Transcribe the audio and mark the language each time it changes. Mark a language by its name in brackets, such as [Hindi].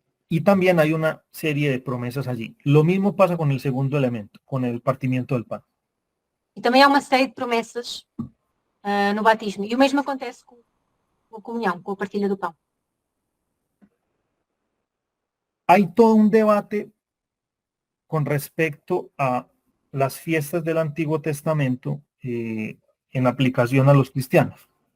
[Spanish] Y también hay una serie de promesas allí. Lo mismo pasa con el segundo elemento, con el partimiento del pan. [Portuguese] E também há uma série de promessas no batismo. E o mesmo acontece com a comunhão, com a partilha do pão. [Spanish] Hay todo un debate con respecto a las fiestas del Antiguo Testamento en aplicación a los cristianos.